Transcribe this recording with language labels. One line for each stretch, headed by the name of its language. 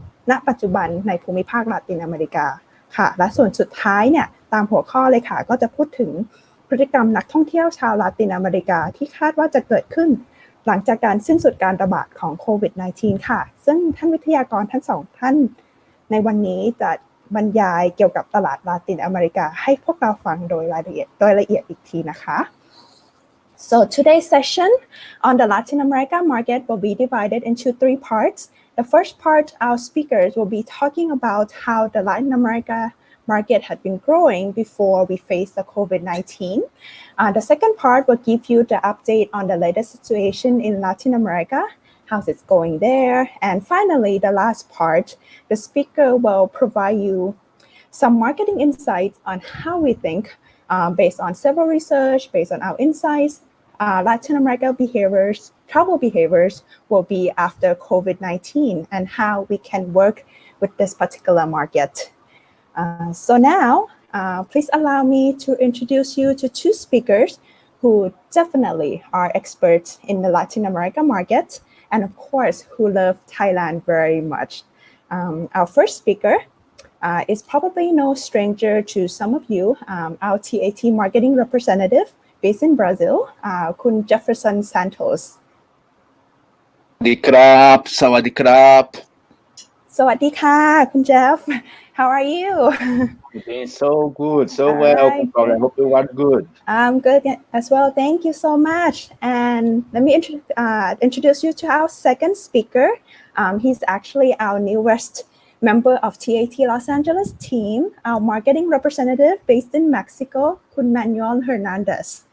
Thai: ณปัจจุบันในภูมิภาคลาตินอเมริกาค่ะและส่วนสุดท้ายเนี่ยตามหัวข้อเลยค่ะก็จะพูดถึงพฤติกรรมนักท่องเที่ยวชาวลาตินอเมริกาที่คาดว่าจะเกิดขึ้นหลังจากการสิ้นสุดการระบาดของโควิด -19 ค่ะซึ่งท่านวิทยากรทั้ง2ท่านในวันนี้จะบรรยายเกี่ยวกับตลาดลาตินอเมริกาให้พวกเราฟังโดยละเอียดอีกทีนะคะ
English: So today's session on the Latin America market will be divided into 3 parts. The first part, our speakers will be talking about how the Latin America market had been growing before we faced the COVID-19. The second part will give you the update on the latest situation in Latin America, how's it going there. And finally, the last part, the speaker will provide you some marketing insights on how we think, based on several research, based on our insights, Latin America travel behaviors will be after COVID-19 and how we can work with this particular market. So now, please allow me to introduce you to 2 speakers who definitely are experts in the Latin America market and of course who love Thailand very much. Our first speaker is probably no stranger to some of you, our TAT marketing representative based in Brazil, Kun Jefferson Santos.
Thai: Sawadee krap. สวัสดีค่ะคุณ Jeff
English: how are you Doing so good, so all well, right Kumprol. I good hope you are good. I'm good as well thank you so much and let me introduce you to our second speaker he's actually our newest member of TAT Los Angeles team our marketing representative based in Mexico คุณ Manuel Hernandez